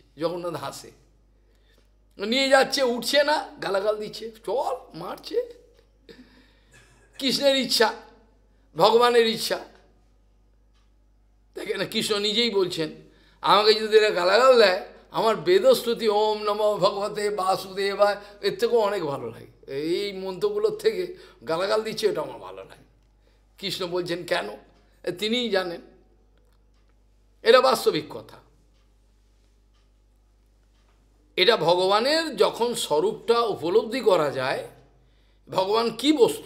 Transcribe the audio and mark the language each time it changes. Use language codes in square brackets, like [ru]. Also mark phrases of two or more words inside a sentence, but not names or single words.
[bn] জগন্নাথ হাসে, নিয়ে যাচ্ছে, উঠছে না, গালাগাল দিচ্ছে, চল মারছে। কৃষ্ণের ইচ্ছা, ভগবানের ইচ্ছা, দেখেন কৃষ্ণ নিজেই বলছেন, আমাকে যদি এরা গালাগাল দেয়, আমার বেদস্তুতি [sa] ওম নমঃ ভগবতে বাসুদেবায়, [bn] এর থেকেও অনেক ভালো লাগে। এই মন্ত্রগুলোর থেকে গালাগাল দিচ্ছে, এটা আমার ভালো লাগে। কৃষ্ণ বলছেন কেন, তিনিই জানেন। এটা বাস্তবিক কথা। এটা ভগবানের যখন স্বরূপটা উপলব্ধি করা যায়, ভগবান কি বস্তু।